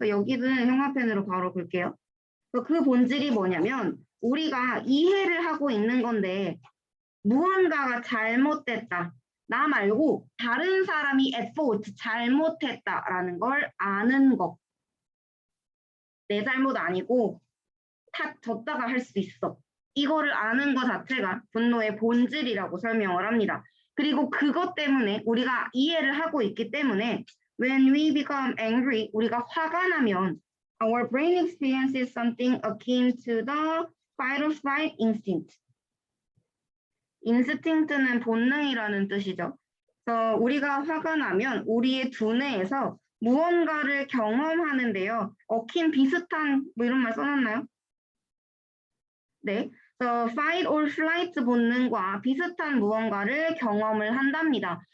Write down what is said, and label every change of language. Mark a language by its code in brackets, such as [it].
[ko] 그래서 여기는 형광펜으로 바로 볼게요. 그 본질이 뭐냐면 우리가 이해를 하고 있는 건데 무언가가 잘못됐다. 나 말고 다른 사람이 [en] at fault [ko] 잘못했다라는 걸 아는 것. 내 잘못 아니고 탓 졌다가 할 수 있어. 이거를 아는 것 자체가 분노의 본질이라고 설명을 합니다. 그리고 그것 때문에 우리가 이해를 하고 있기 때문에 [en] when we become angry, [ko] 우리가 화가 나면 [en] our brain experiences something akin to the fight or flight instinct. [ko] 인스팅트는 본능이라는 뜻이죠. 그래서 우리가 화가 나면 우리의 두뇌에서 무언가를 경험하는데요. 어킨 비슷한 뭐 이런 말 써놨나요? 네, fight or flight 본능과 비슷한 무언가를 경험을 한답니다.